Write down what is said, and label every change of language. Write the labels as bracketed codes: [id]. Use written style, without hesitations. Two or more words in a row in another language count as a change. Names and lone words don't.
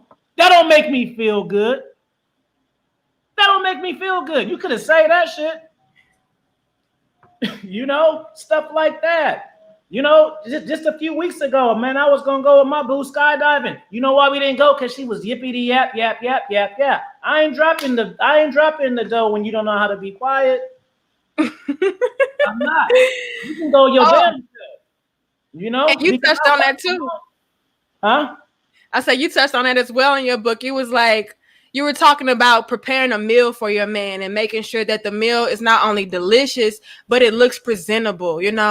[en] That don't make me feel good. That don't make me feel good. You could have said that shit. Stuff like that. Just a few weeks ago, man, I was gonna go with my boo skydiving. You know why we didn't go? Because she was yippity yap yap yap yap yap. I ain't dropping the dough when you don't know how to be quiet. I'm not. You can go your damn self. And you touched on that too. Huh? I said you touched on that as well in your book. It was like you were talking about preparing a meal for your man and making sure that the meal is not only delicious, but it looks presentable.